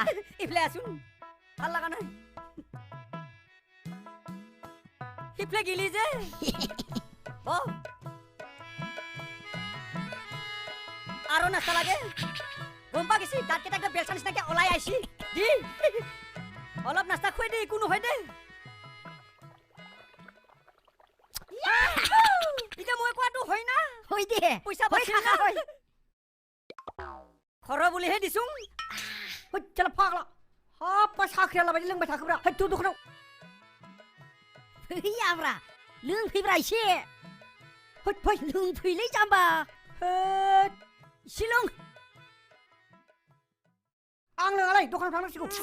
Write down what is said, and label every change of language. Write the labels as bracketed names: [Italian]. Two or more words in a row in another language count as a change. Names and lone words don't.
[Assamese] ইফলে আছোন ভাল লগা নাই সিফলে গিলি যে আৰু নাস্তা লাগে গম পা গেছি তাত কেইটা বেলচা নিচিনাকে ওলাই আইছি দি অলপ নাস্তা খুৱাই দে একো নহয় দে এতিয়া মই কোৱাটো হয় না হৈ দে পইচা হৈ বাচিল কাকা না হৈ খৰ বুলিহে দিছো [Bodo] চল ফাগলা হাপা সাখরিয়া লাবাই लोंबाय थाखोब्रा हैथु दखनाव फैयाब्रा लोंफैब्रा एसे फै लोंफैलै जाम्बा सिलं आं लोङालै दखानाव थांनांसिगौ